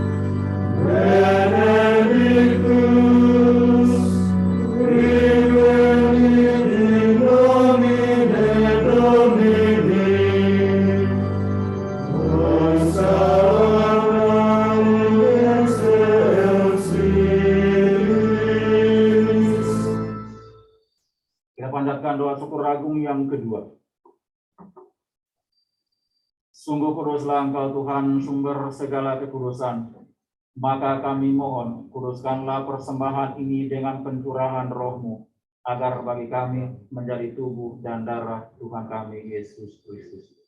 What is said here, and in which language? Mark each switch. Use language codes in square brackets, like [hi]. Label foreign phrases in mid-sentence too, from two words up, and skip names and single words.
[la] Benedictus, Revenit in nomine Domini, Hosanna in excelsis. [id] Kita panjatkan doa syukur agung yang kedua. Sungguh kuduslah Engkau Tuhan, sumber segala kekudusan. Maka kami mohon, kuduskanlah persembahan ini dengan pencurahan Roh-Mu, agar bagi kami menjadi tubuh dan darah Tuhan kami Yesus Kristus.